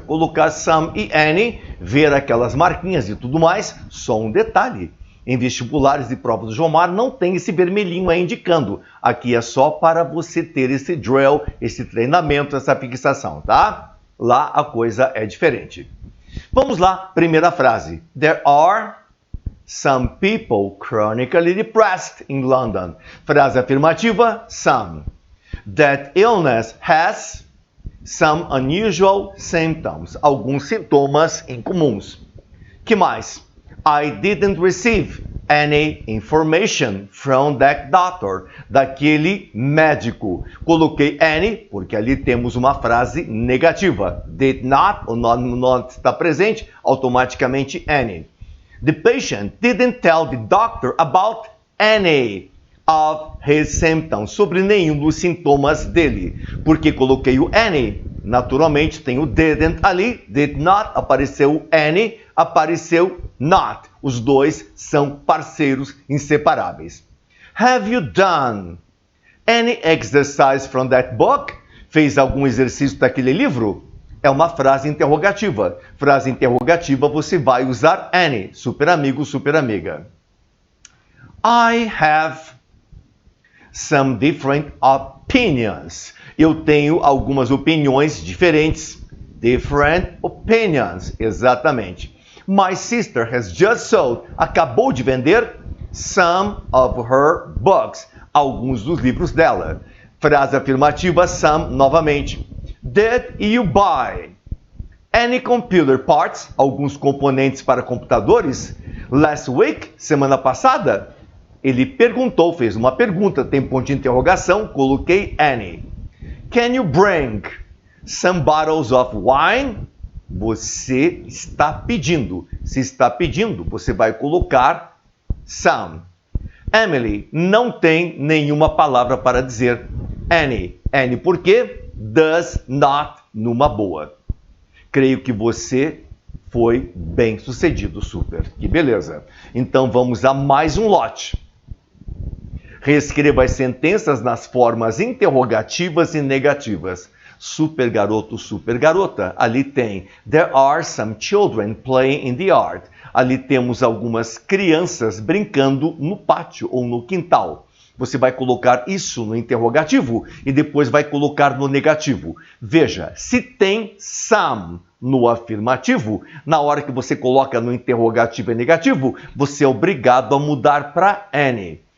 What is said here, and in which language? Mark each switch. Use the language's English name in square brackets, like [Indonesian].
[Portuguese] Colocar some e any, ver aquelas marquinhas e tudo mais, só um detalhe. Em vestibulares e provas do Jomar não tem esse vermelhinho aí indicando. Aqui é só para você ter esse drill, esse treinamento, essa fixação, tá? Lá a coisa é diferente. Vamos lá, primeira frase. [English] There are some people chronically depressed in London. [Portuguese] Frase afirmativa, [English] some. That illness has some unusual symptoms. [Portuguese] Alguns sintomas incomuns. Que mais? [English] I didn't receive any information from that doctor. [Portuguese] Daquele médico. Coloquei any porque ali temos uma frase negativa. Did not, o not está presente, automaticamente any. The patient didn't tell the doctor about any. [English] of his symptoms, [Portuguese] sobre nenhum dos sintomas dele. Porque coloquei o any, naturalmente tem o didn't ali, did not, apareceu o any, apareceu not. Os dois são parceiros inseparáveis. [English] Have you done any exercise from that book? [Portuguese] Fez algum exercício daquele livro? É uma frase interrogativa. Frase interrogativa, você vai usar any. Super amigo, super amiga. [English] I have some different opinions. [Portuguese] Eu tenho algumas opiniões diferentes. [English] Different opinions, [Portuguese] exatamente. [English] My sister has just sold, [Portuguese] acabou de vender, [English] some of her books, [Portuguese] alguns dos livros dela. Frase afirmativa, [English] some, [Portuguese] novamente. [English] Did you buy any computer parts, [Portuguese] alguns componentes para computadores, [English] last week, [Portuguese] semana passada? Ele perguntou, fez uma pergunta, tem ponto de interrogação, coloquei any. [English] Can you bring some bottles of wine? [Portuguese] Você está pedindo. Se está pedindo, você vai colocar some. Emily não tem nenhuma palavra para dizer any. Any por quê? [English] Does not, [Portuguese] numa boa. Creio que você foi bem sucedido, super. Que beleza. Então vamos a mais um lote. Reescreva as sentenças nas formas interrogativas e negativas. Super garoto, super garota. Ali tem [English] there are some children playing in the yard. [Portuguese] Ali temos algumas crianças brincando no pátio ou no quintal. Você vai colocar isso no interrogativo e depois vai colocar no negativo. Veja, se tem some no afirmativo, na hora que você coloca no interrogativo e negativo, você é obrigado a mudar para any.